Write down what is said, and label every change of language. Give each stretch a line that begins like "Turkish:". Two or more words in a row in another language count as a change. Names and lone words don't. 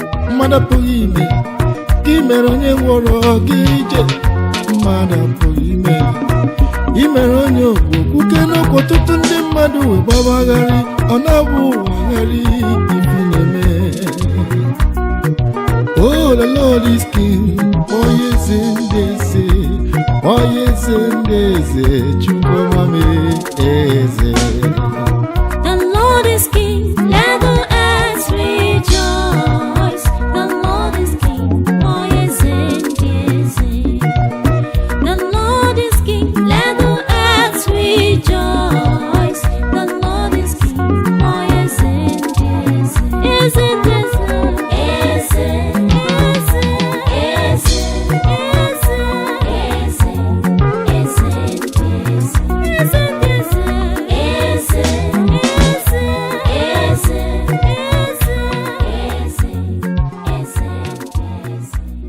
Igbo: mmadụ apụghị ime. Gị mere onye ngwọrọ gị ije, mmadụ apụghị ime. Ị mere onye ogbu okwu, ke n'okwu ọtụtụ ndị mmadụ wee gbabagharị, ọ na-abụ ụwagharị ibi na-eme.
English: Oh, the Lord is king,
Igbo: onye eze ndị eze, onye eze ndị eze, Chukwu ọma mee. eze.
English: The Lord is King, let the earth rejoice. The Lord is King,
Igbo: ọ eze ndị eze.
English: The Lord is King, let the earth rejoice. The Lord is King,
Igbo: ọ eze ndị eze. Eze ndị eze. Eze, eze, eze, eze, eze ndị eze. Eze ndị eze. Eze, eze, eze, eze, eze, eze, eze ndị eze.